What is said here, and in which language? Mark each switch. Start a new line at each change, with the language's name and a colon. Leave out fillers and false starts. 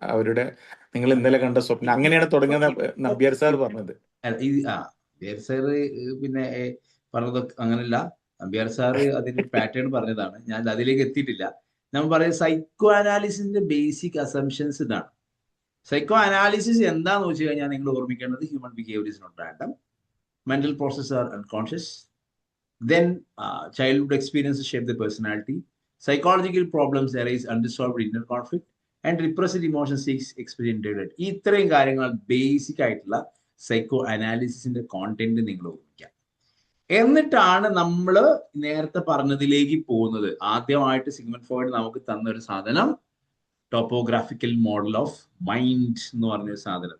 Malayalam: അവരുടെ നിങ്ങൾ ഇന്നലെ കണ്ട സ്വപ്നം അങ്ങനെയാണ് തുടങ്ങുന്ന നമ്പ്യാർ സാർ പറഞ്ഞത്. നമ്പ്യാർ സാറ് പിന്നെ പറഞ്ഞതൊക്കെ അങ്ങനല്ല. നമ്പ്യാർ സാറ് അതിന്റെ പാറ്റേൺ പറഞ്ഞതാണ്. ഞാൻ അതിലേക്ക് എത്തിയിട്ടില്ല. നമ്മൾ പറയുന്നത് സൈക്കോ അനാലിസിന്റെ ബേസിക് അസംഷൻസ് ഇതാണ്.
English: Psychoanalysis എന്താന്ന് വെച്ച് കഴിഞ്ഞാൽ നിങ്ങൾ ഓർമ്മിക്കേണ്ടത് human behaviour is not random, mental process are unconscious, then childhood experiences shape the personality, psychological problems arise unresolved inner conflict, and repressed emotions seeks experience dated.
Malayalam: ഈ ഇത്രയും കാര്യങ്ങൾ basic ആയിട്ടുള്ള സൈക്കോ അനാലിസിസിന്റെ കോണ്ടന്റ് നിങ്ങൾ ഓർമ്മിക്കുക. എന്നിട്ടാണ് നമ്മൾ നേരത്തെ പറഞ്ഞതിലേക്ക് പോകുന്നത്. ആദ്യമായിട്ട് സിഗ്മണ്ട് ഫ്രോയിഡ് നമുക്ക് തന്ന ഒരു സാധനം ടോപ്പോഗ്രാഫിക്കൽ മോഡൽ ഓഫ് മൈൻഡ് എന്ന് പറഞ്ഞൊരു സാധനം.